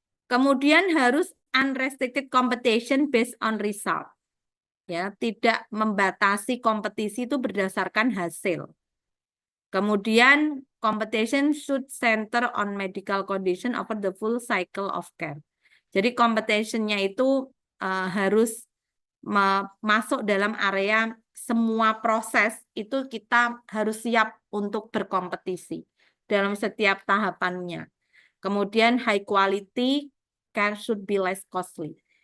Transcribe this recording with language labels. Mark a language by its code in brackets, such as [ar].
[id] Kemudian harus [en] unrestricted competition based on result. [id] Ya, tidak membatasi kompetisi itu berdasarkan hasil. [en] Kemudian competition should center on medical condition over the full cycle of care. [id] Jadi competition-nya itu harus masuk dalam area semua proses itu kita harus siap untuk berkompetisi dalam setiap tahapannya. [en] Kemudian high quality care should be less costly.